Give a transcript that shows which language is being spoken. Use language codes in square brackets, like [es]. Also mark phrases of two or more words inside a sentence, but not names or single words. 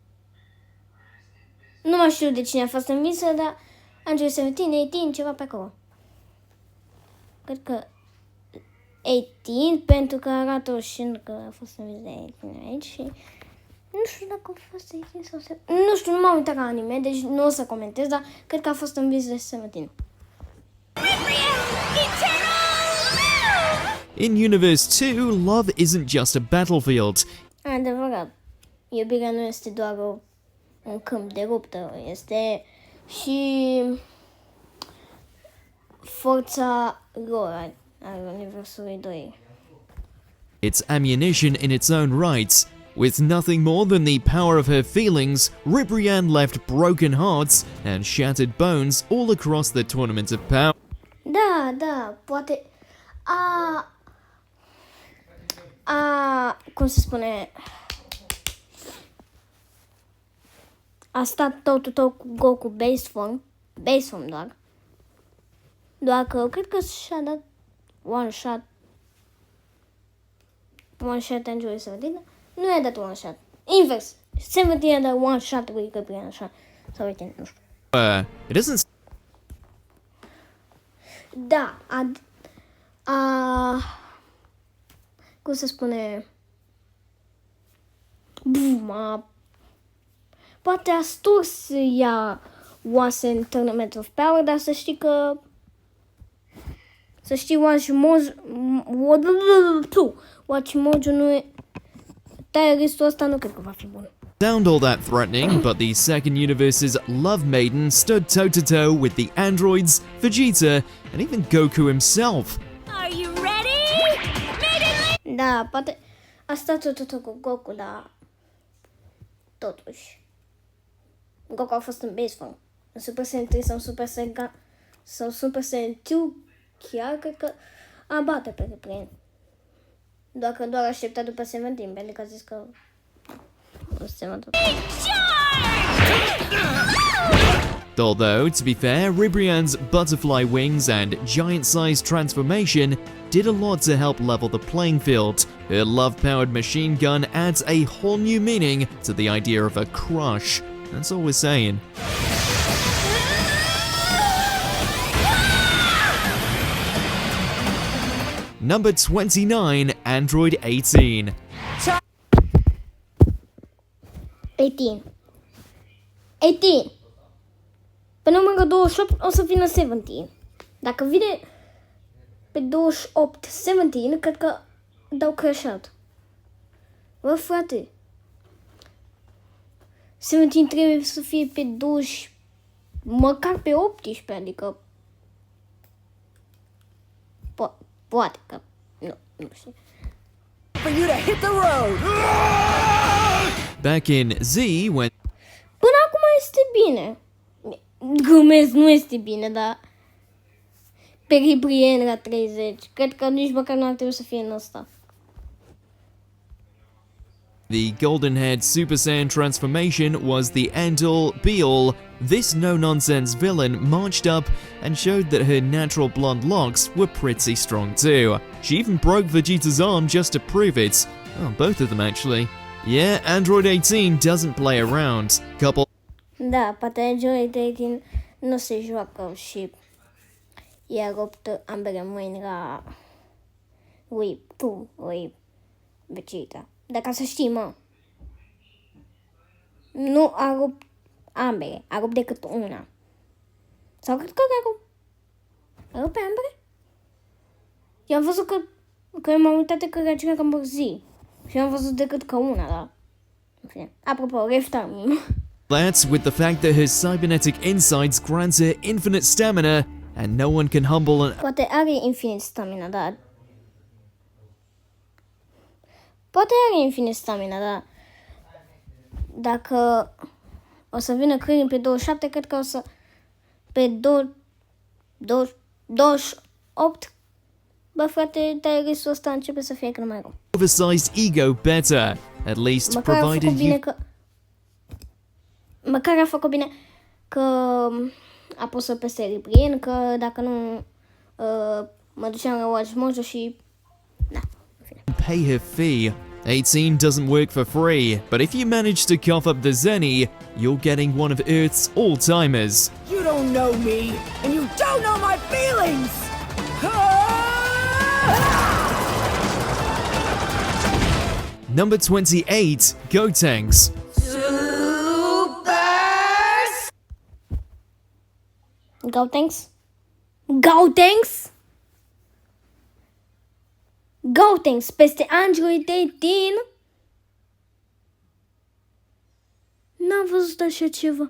[ro] Nu mai știu de cine a fost învinsă, dar Android 17, 18, ceva pe acolo. Cred că 18, pentru că arată și că a fost învins de 18 aici și nu știu dacă a fost 18 sau 17. Nu știu, nu m-am uitat la anime, deci nu o să comentez, dar cred că a fost învins de 17. [en] In Universe 2, love isn't just a battlefield. [ro] Adevărat, iubirea nu este doar un câmp de luptă, este și forța lor al universului 2. [en] It's ammunition in its own right. With nothing more than the power of her feelings, Ribrianne left broken hearts and shattered bones all across the Tournament of Power. [ro] Da, poate cum se spune, a stat totul cu Goku [en] base form [ro] doar că cred că și-a dat [en] one shot [ro] Android 17, nu i-a dat [en] one shot, [ro] invers, 17 a dat [en] one shot [ro] lui Gabriel așa, sau uite, nu știu. [en] It isn't. [ro] Da, cum se spune, poate a sturs ea oase în Tournament of Power, dar să știi că, Watch Mojo nu e, tier-listul ăsta nu cred că va fi bun. [en] Sound all that threatening, but the second universe's Love Maiden stood toe-to-toe with the androids, Vegeta, and even Goku himself. Are you ready? Maiden! [ro] Da, poate a stat tot cu Goku, dar totuși Goku a fost în [en] base form. [ro] În Super Saiyan 3 sau Super Saiyan sau Super Saiyan 2 chiar cred că a bate pe Ribrianne. Doar aștepta după 17, pentru că a zis că o să se mă tot. [en] Although, to be fair, Ribrianne's butterfly wings and giant-sized transformation did a lot to help level the playing field. Her love-powered machine gun adds a whole new meaning to the idea of a crush. That's all we're saying. Number 29, Android 18. [ro] 18. Pe numărul 28 o să vină 17. Dacă vine pe 28 17, cred că dau crash out. Bă, frate, 17 trebuie să fie pe 20, măcar pe 18, adică poate că nu știu. [en] For you to hit the road! Back in Z, when [ro] Până acum este bine. Glumesc, nu este bine, dar pe Ribrianne la 30, cred că nici măcar nu ar trebui să fie în ăsta. [en] The golden-haired Super Saiyan transformation was the end-all, be-all. This no-nonsense villain marched up and showed that her natural blonde locks were pretty strong too. She even broke Vegeta's arm just to prove it. Oh, both of them actually. Yeah, Android 18 doesn't play around. Couple [ro] Da, poate Android 18 nu se joacă și i-a rupt ambele mâini la lui Vegeta. Dar ca să știi, mă, nu a rupt ambele, a rupt decât una. Sau cred că a rupt pe ambele? Eu am văzut că m-am uitat de că reacțiunea cam zi și am văzut decât că una, da. Apropo, reftarmim. [en] That's with the fact that her cybernetic insides grant her infinite stamina, and no one can humble an [ro] Poate are infinit stamina, dar... Poate are infinit stamina, dar... Dacă o să vină Krillin pe 27, cred că o să... Pe 28... Bă, frate, Tyrese-ul ăsta începe să fie cât mai rău. [en] oversized ego better, at least [ro] Măcar a [en] provided [ro] făcut bine [en] you [ro] că... Măcar a făcut bine că a pus-o pe Cerebrine, că dacă nu mă duceam la Watch Mojo și... Da, în fine. [en] pay her fee. 18 doesn't work for free, but if you manage to cough up the Zenny, you're getting one of Earth's all-timers. You don't know me, and you don't know my feelings! Number 28, Gotenks. [ro] Gotenks? Gotenks? Gotenks peste Android 18? N-am văzut așa ceva.